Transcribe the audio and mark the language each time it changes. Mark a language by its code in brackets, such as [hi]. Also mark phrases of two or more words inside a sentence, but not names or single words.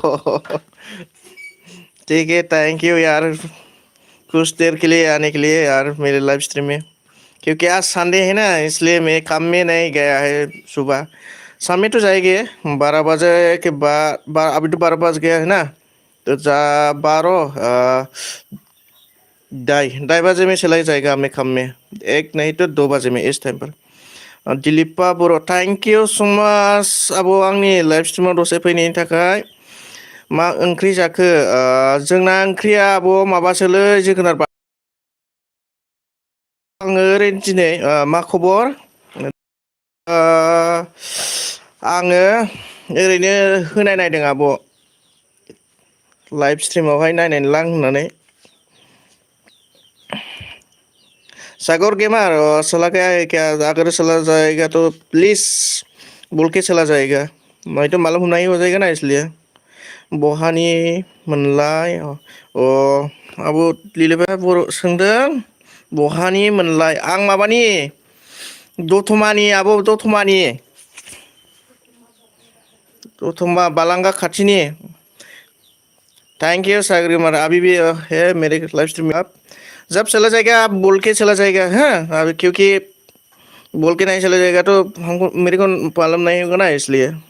[hi] ठीक है [en] thank you [hi] यार कुछ देर के लिए आने के लिए यार मेरे [en] live stream [hi] में क्योंकि आज संडे है ना इसलिए मैं काम में नहीं गया है सुबह शाम में तो जाएंगे 12 बजे के बाद अभी तो 12 बज गया है ना तो जा 2:30 में चला जाएगा मैं काम में 1 नहीं तो 2 बजे में इस टाइम पर [brx] दिलीपा बर' [en] thank you so much [brx] आब' आंनि लाइभ स्ट्रिमाव दसे फैनायनि थाखाय मा ओंख्रि जाखो जोंना ओंख्रिया आब' माबासोलै जोगोनार आङो ओरैनो दिनै मा खबर आङो ओरैनो होनाय नायदों आब' लाइभ स्ट्रिमावहाय नायनानै लां होननानै सागर [hi] गेमर चला गया है क्या अगर चला जाएगा तो प्लीज बोल के चला जाएगा नहीं तो मालूम नहीं हो जाएगा ना इसलिए [brx] बहानि मोनलाय आब' लिलिबा बर' सोंदों बहानि मोनलाय आं माबानि दतमानि आब' दतमा बालांगा खाथिनि [en] thank you [hi] सागर गेमर अभी भी है मेरे [en] live stream [hi] में आप जब चला जाएगा आप बोल के चला जाएगा हाँ अभी क्योंकि बोल के नहीं चला जाएगा तो हमको मेरे को मालूम नहीं होगा ना इसलिए